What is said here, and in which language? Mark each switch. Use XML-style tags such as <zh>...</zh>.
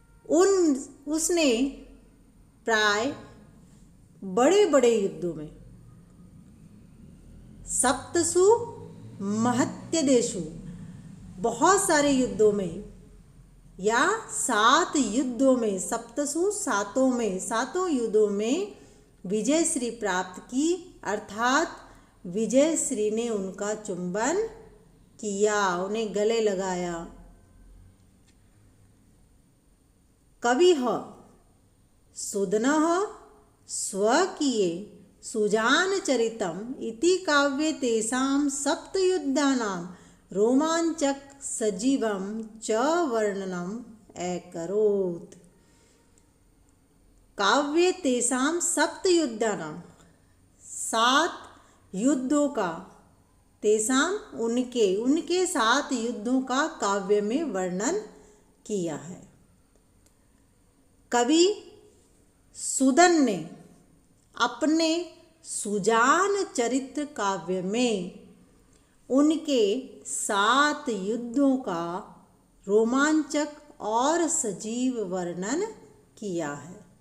<hi>उसने प्राय बड़े बड़े युद्धों में</hi> <sa>सप्तसु महत्यदेशु</sa> <hi>बहुत सारे युद्धों में या 7 युद्धों में, सप्तसु सातों युद्धों में विजय श्री प्राप्त की। अर्थात विजय श्री ने उनका चुंबन किया, उन्हें गले लगाया।</hi> <sa>कविः सुदनः स्वकीये सुजानचरितम् इति काव्ये तेषां सप्तयुद्धानां रोमांचक सजीवं च वर्णनम् अकरोत्। काव्ये तेषां सप्तयुद्धानां</sa> <hi>7 युद्धों का, तेषां उनके 7 युद्धों का काव्य में वर्णन किया है। कवि सुदन ने अपने सुजान चरित्र काव्य में उनके 7 युद्धों का रोमांचक और सजीव वर्णन किया है।</hi>